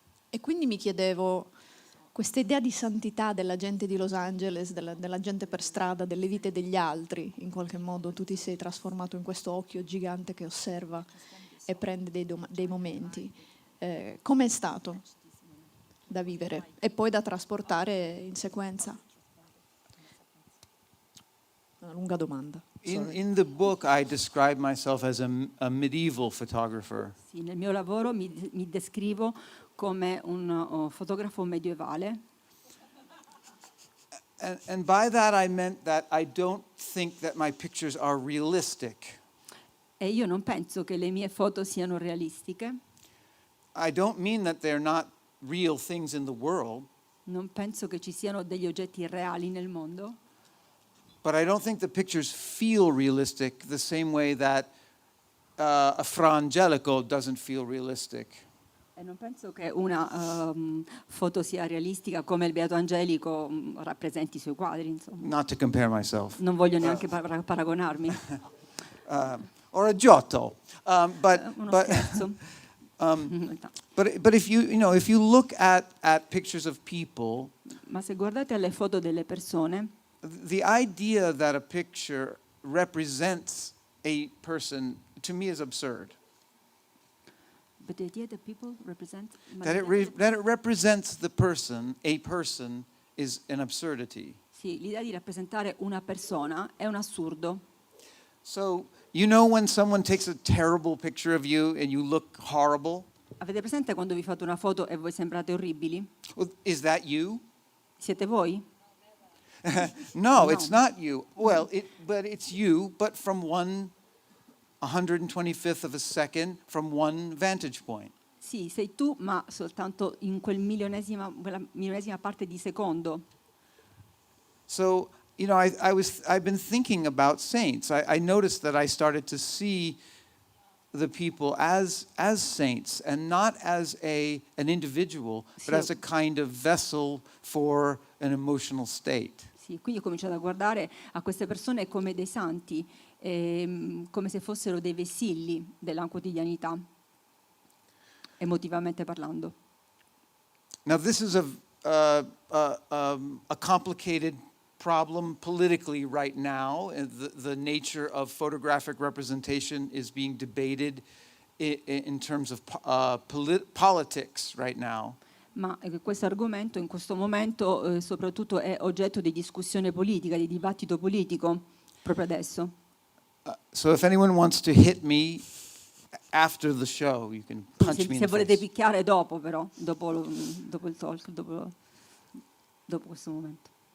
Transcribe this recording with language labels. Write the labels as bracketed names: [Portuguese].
[Italian] E quindi mi chiedevo, questa idea di santità della gente di Los Angeles, della gente per strada, delle vite degli altri, in qualche modo tu ti sei trasformato in questo occhio gigante che osserva e prende dei momenti. Com'è stato da vivere e poi da trasportare in sequenza? Una lunga domanda. [English] In the book, I describe myself as a medieval photographer. [Italian] Sì, nel mio lavoro mi descrivo come un fotografo medievale. [English] And by that I meant that I don't think that my pictures are realistic. [Italian] E io non penso che le mie foto siano realistiche, [English] I don't mean that they're not real things in the world, [Italian] non penso che ci siano degli oggetti reali nel mondo, [English] but I don't think the pictures feel realistic the same way that a Fra Angelico doesn't feel realistic. [Italian] e non penso che una foto sia realistica come il Beato Angelico rappresenti i suoi quadri, insomma. [English] Not to compare myself. [Italian] Non voglio neanche paragonarmi. [English] Or a Giotto. [Italian] Uno scherzo. [English] But if you look at pictures of people, [Italian] Ma se guardate alle foto delle persone, [English] the idea that a picture represents a person to me is absurd. but the idea that people represent That it represents the person, a person, is an absurdity. [Italian] Sì, l'idea di rappresentare una persona è un assurdo. [English] So, you know when someone takes a terrible picture of you and you look horrible? [Italian] Avete presente quando vi fate una foto e voi sembrate orribili? [English] Well, is that you? [Italian] Siete voi? [English] No, it's not you. Well, but it's you, but from 125th of a second, from one vantage point. [Italian] Sì, sei tu, ma soltanto in quella milionesima parte di secondo. [English] So, I've been thinking about saints. I noticed that I started to see the people as saints and not as an individual, but as a kind of vessel for an emotional state. [Italian] Sì, quindi ho cominciato a guardare a queste persone come dei santi, come se fossero dei vessilli della quotidianità, emotivamente parlando. [English] Now, this is a complicated problem politically right now. The nature of photographic representation is being debated in terms of politics right now. [Italian] Ma questo argomento in questo momento soprattutto è oggetto di discussione politica, di dibattito politico, proprio adesso. [English] So if anyone wants to hit me after the show, you can punch me in [Italian] Se [English] the [Italian] volete [English] face. [Italian] picchiare dopo però, dopo il talk, dopo questo momento.